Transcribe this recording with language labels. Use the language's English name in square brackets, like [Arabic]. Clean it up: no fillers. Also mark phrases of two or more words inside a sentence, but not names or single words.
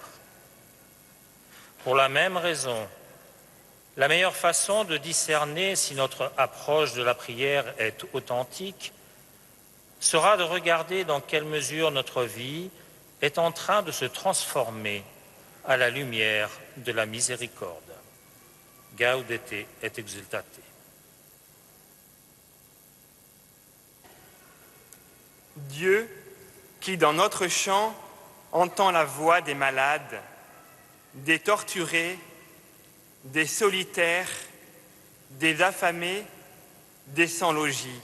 [French] Pour la même raison, la meilleure façon de discerner si notre approche de la prière est authentique sera de regarder dans quelle mesure notre vie est en train de se transformer à la lumière de la miséricorde. [Latin] Gaudete et exultate. [French] Dieu, qui dans notre chant entend la voix des malades, des torturés, des solitaires, des affamés, des sans-logis.